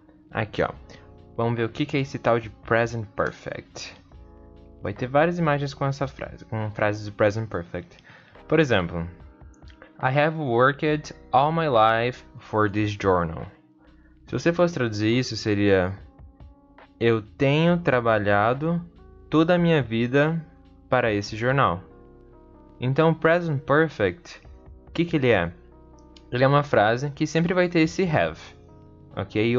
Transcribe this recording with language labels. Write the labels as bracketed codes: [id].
[pt] Aqui, ó. Vamos ver o que é esse tal de Present Perfect. Vai ter várias imagens com essa frase, com frases de Present Perfect. [en] Por exemplo, I have worked all my life for this journal. [pt] Se você fosse traduzir isso, seria: eu tenho trabalhado toda a minha vida para esse jornal. Então, Present Perfect, o que ele é? Ele é uma frase que sempre vai ter esse have, ok?